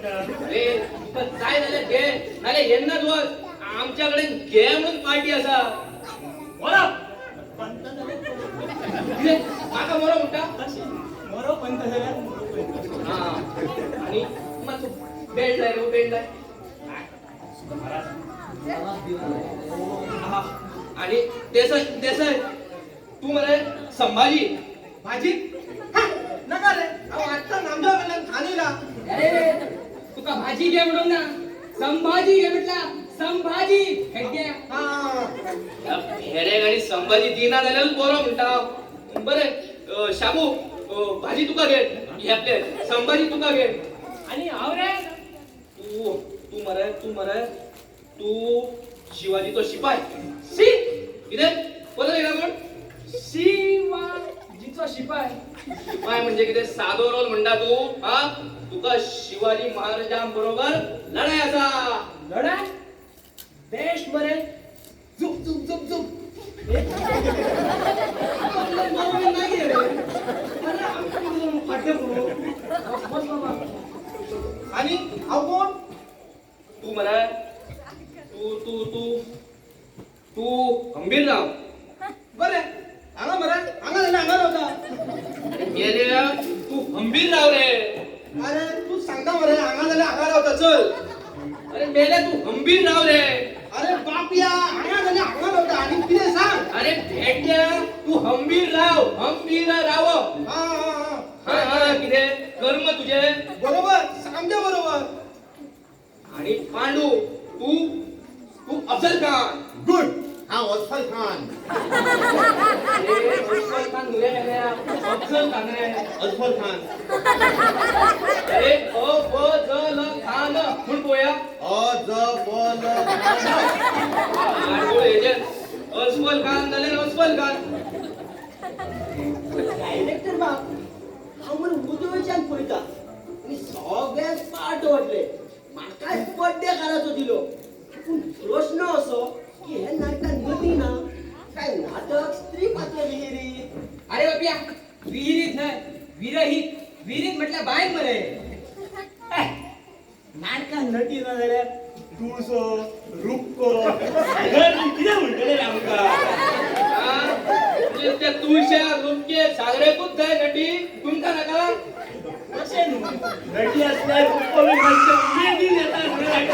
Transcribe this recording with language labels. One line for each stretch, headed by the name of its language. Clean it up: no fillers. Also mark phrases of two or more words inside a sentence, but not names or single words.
Konkani: अरे तुका जाय जाल्यार घे नाल्यार येन्नाच वच. आमच्याकडे घे म्हणून पार्टी असा. मोरो पंत झाले. कितें? माका मोरो म्हणटा. मोरो पंत झाल्यार मोरो पंत. हा आणि मातसो बेल्ट लाय रे बेल्ट लाय. हा. आणि देसाई तू मरे संभाजी. भाजी नका रे अहो आता नामदेव कडल्यान खाणीला. अरे तुका भाजी घे म्हणून ना. संभाजी घे म्हटला. संभाजी हेड्या. या भेड्याक आणि संभाजी दिना जाल्यार बरो म्हणटा. बरे शाबू भाजी तुका घे. हे आपले संभाजी तुका घे. आणि हांव रे तू मरे तू शिवाजीचो शिपाय सी कितें कोण येला कोण शिवाजीचो शिपाय शिपाय म्हणजे कितें सादो रोल म्हणटा तू हा तुका शिवाजी महाराजां बरोबर लढाई आसा लढाय बेस्ट बरे झुक झुक झुक झुक आणि हांव कोण तू मरे तू तू तू तू गंभीरराव बरे हांगा मरे हांगा जाल्यार हांगा रावता गेल्या तू गंभीरराव रे अरे तू सांगता मरे हांगा जाल्यार हांगा रावता चल अरे मेल्या तू गंभीरराव रे अरे बापया हांगा जाल्यार हांगा रावता आणि कितें सांग अरे भेटल्या तू गंभीरराव हा हा हा कितें कर्म तुझे बरोबर सामके बरोबर आणि पांडू तू तू अफजल खान गुड हांव अफजल खान अरे, अफजल खान नुरे मेल्या अफजल खान रे अफजल खान अरे अफजल खान म्हण पोया अफजल पांडू हेजे अफजल खान जाल्यार अफजल खान डायरेक्टर बाप हांव मरे उजवेच्यान पळयता आनी सगळ्यांक पाट वाटले म्हाकाय बड्डे काराचो दिलो पूण प्रश्न असो की हे नाटकान गती ना काय नाटक स्त्री पात्र विहिरीत
Marathi: अरे बाप्या विहिरीत नाही विहिरीत म्हटलं बाहेर मरे
Konkani: नाटकान नटी ना जाल्यार तुळसो रुपको कितें म्हणटले रे आमकां म्हणजे त्या तुळशा लोणचे सागरेकूच जाय नटी तुमकां नाका कशें न्हू नटी आसल्यार रुपको बी मातशें बेगीन येता म्हणून